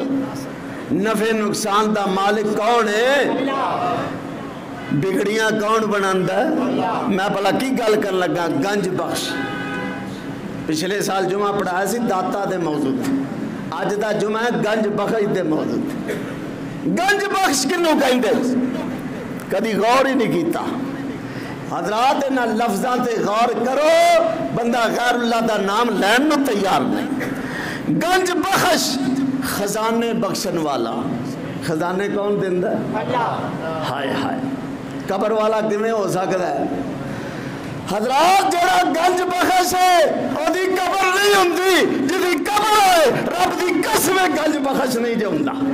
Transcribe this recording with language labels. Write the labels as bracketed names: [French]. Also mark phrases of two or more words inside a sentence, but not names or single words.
[Punjabi] نفع نقصان دا مالک کون ہے؟ بگڑیاں کون بناندا ہے؟ میں بھلا کی گل کر لگا؟ گنج بخش. پچھلے سال جمعہ پڑھایا سی داتا دے موضوع تھے، اج دا جمعہ ہے گنج بخش دے موضوع تھے. گنج بخش کنوں کہندے؟ کدی غور ہی نہیں کیتا. حضرات انہاں لفظاں تے غور کرو، بندہ غیر اللہ دا نام لین نو تیار نہیں. گنج بخش خزانے بخشن والا. خزانے کون دیندا ہے؟ اللہ. ہائے ہائے قبر والا کیویں ہو سکدا ہے؟ حضرات جڑا گنج بخش ہے او دی قبر نہیں ہوندی، جدی قبر ہے رب دی قسم گنج بخش نہیں جو ہوندا.